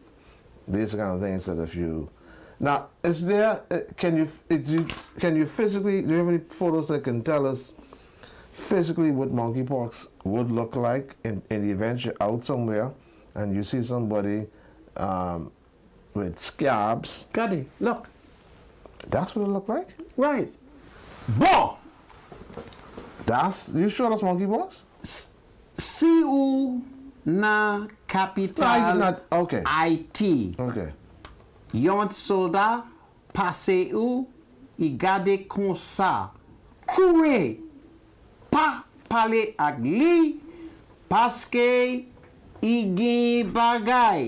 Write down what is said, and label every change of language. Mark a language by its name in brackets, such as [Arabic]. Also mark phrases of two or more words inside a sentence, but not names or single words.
[English] These are kind of things that if you... Now, is there, can you physically, do you have any photos that can tell us physically what monkeypox would look like in the event you're out somewhere and you see somebody with scabs? Got it. Look. That's what it looked like? Right. Bon. You sure that's monkeypox? [Haitian Creole] Si ou na capital [English] Okay. Haiti. Okay. [Haitian Creole] Yon soldat pase ou, I gade kon sa. Koure. Pa pale ak li, paske I gen bagay.